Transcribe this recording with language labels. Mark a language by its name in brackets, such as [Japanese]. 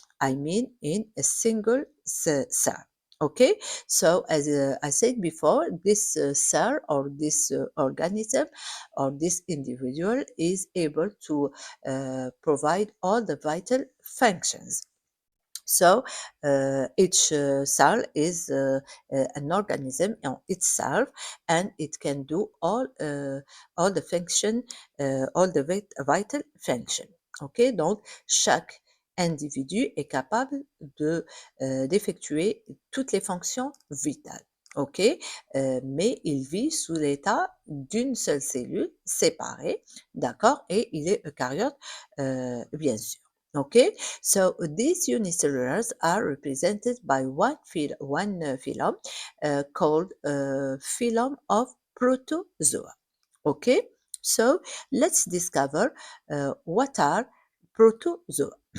[English] I mean in a single cell. Okay, so as I said before, this cell or this organism or this individual is able to provide all the vital functions. So each cell is an organism in itself, and it can do all the function, all the vital function. [French] Ok, donc chaque individu est capable de d'effectuer toutes les fonctions vitales. Ok, mais il vit sous l'état d'une seule cellule séparée, d'accord, et il est eucaryote, bien sûr. [English] Okay, so these unicellulars are represented by one phylum called phylum of protozoa. Okay, so let's discover what are protozoa.